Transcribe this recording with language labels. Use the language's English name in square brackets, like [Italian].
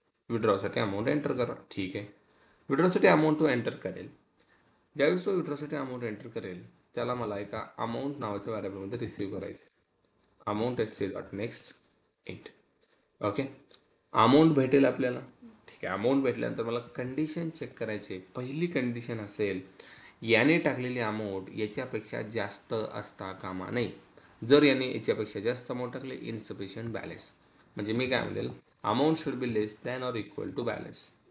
[Marathi] विड्रॉसाठी amount enter करा. ठीक आहे, विड्रॉसाठी अमाऊंट तो एंटर करेल. ज्यावेळेस तो विड्रॉसाठी अमाऊंट एंटर करेल, त्याला मला एका अमाऊंट नावाच्या व्हॅरिएबलमध्ये रिसीव्ह करायचं आहे. [English] Amount S C dot next 8. [Marathi] Okay, amount भेटेल आपल्याला. ठीक आहे, अमाऊंट भेटल्यानंतर मला कंडिशन चेक करायची. पहिली कंडिशन असेल, याने टाकलेली अमाऊंट याच्यापेक्षा जास्त असता कामा नये. जर याने याच्यापेक्षा जास्त अमाऊंट टाकले, इनसफिशियंट बॅलन्स. म्हणजे मी काय म्हणेल, [English] Amount should be less than or equal to balance.